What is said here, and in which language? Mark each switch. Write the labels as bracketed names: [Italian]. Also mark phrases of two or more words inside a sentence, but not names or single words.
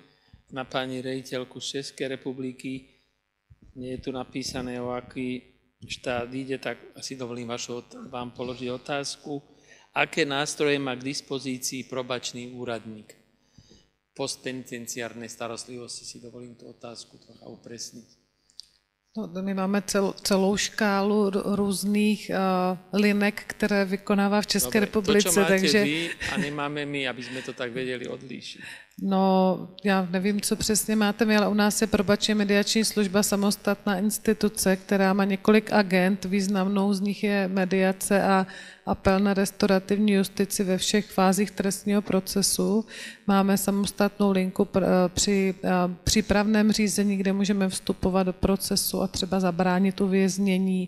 [Slovak] Na pani riaditeľku z Českej republiky nie je tu napísané, o aký štát ide, tak si dovolím vám položiť otázku. Aké nástroje má k dispozícii probačný úradník postpenitenciárnej starostlivosti? Si dovolím tú otázku trocha upresniť. [Czech] No, my máme celou škálu různých linek, které vykonává v České republice. [Slovak] To, čo máte takže... vy a nemáme my, aby sme to tak vedeli odlíšiť. [Czech] No, já nevím, co přesně máte my, ale u nás je probační mediační služba samostatná instituce, která má několik agent, významnou z nich je mediace a apel na restaurativní justici ve všech fázích trestního procesu. Máme samostatnou linku při přípravném řízení, kde můžeme vstupovat do procesu a třeba zabránit uvěznění.